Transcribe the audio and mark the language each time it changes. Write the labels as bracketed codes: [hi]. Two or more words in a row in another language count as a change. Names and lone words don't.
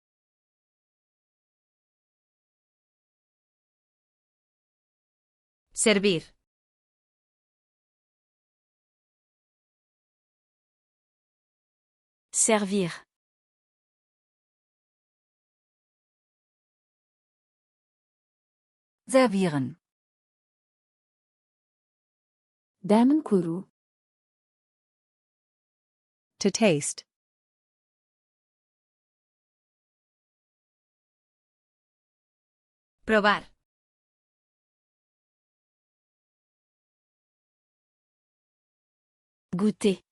[es] Servir. [fr] Servir. [de] Servieren. [kk] дәмін көру. [en] To taste. [es] Probar. [fr] Goûter.